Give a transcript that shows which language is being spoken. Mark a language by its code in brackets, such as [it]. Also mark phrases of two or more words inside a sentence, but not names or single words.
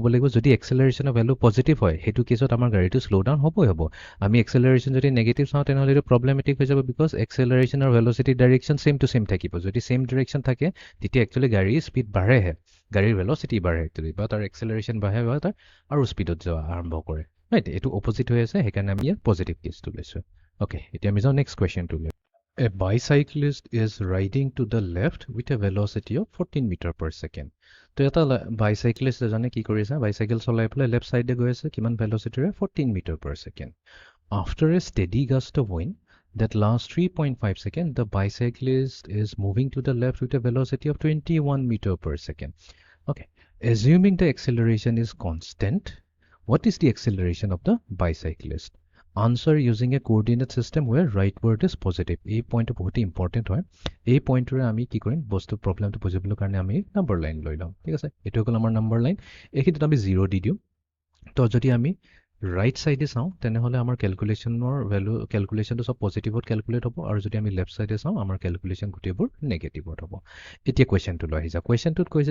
[as] লাগিব যদি [en] acceleration value positive [as] হয় সেইটো কেছত আমাৰ গাড়ীটো [en] slow down [as] হ'বই হ'ব আমি এক্সেলাৰেশ্যন যদি নেগেটিভ চাওঁ তেনেহ'লে এইটো প্ৰব্লেমেটিক হৈ যাব বিকজ এক্সেলাৰেশ্যন আৰু [en] velocity direction same to same [as] থাকিব যদি [en] same direction [as] থাকে তেতিয়া একচুৱেলি গাড়ীৰ স্পীড বাঢ়েহে গাড়ীৰ ভেলচিটি বাঢ়ে একচুৱেলি বা তাৰ এক্সেলাৰেশ্যন বাঢ়ে বা তাৰ আৰু স্পীডত যোৱা আৰম্ভ কৰে ৰাইট এইটো অপজিট হৈ আছে সেইকাৰণে আমি ইয়াত [en] positive case [as] লৈছোঁ অ'কে এতিয়া আমি যাওঁ [en] next question [as] লৈ [en] A bicyclist is riding to the left with a velocity of 14 meter per second. [as] তো এটা বাইচাইক্লিষ্ট এজনে কি কৰিছে বাইচাইকেল চলাই পেলাই [en] left side [as] গৈ আছে কিমান ভেলচিটিৰে [en] 14 meter per second after a steady gust of wind that lasts 3.5 seconds, the bicyclist is moving to the left with a velocity of 21 meter per second. Okay, assuming the acceleration is constant, what is the acceleration of the bicyclist? Answer using a coordinate system where rightward is positive. [as] এই পইণ্টটো বহুত ইম্পৰ্টেণ্ট হয় এই পইণ্টটোৰে আমি কি কৰিম বস্তু প্ৰব্লেমটো বুজিবলৈ কাৰণে আমি [en] number line [as] লৈ ল'ম ঠিক আছে এইটো হ'ল আমাৰ [en] number line [as] এইখিনিত আমি 0 দি দিওঁ তো যদি আমি [en] right side [as] চাওঁ তেনেহ'লে আমাৰ কেলকুলেশ্যনটো চব পজিটিভত কেলকুলেট হ'ব আৰু যদি আমি [en] left side [as] চাওঁ আমাৰ কেলকুলেশ্যন গোটেইবোৰ নেগেটিভত হ'ব এতিয়া কুৱেশ্যনটো লৈ আহি যাওঁ কুৱেশ্যনটোত কৈছে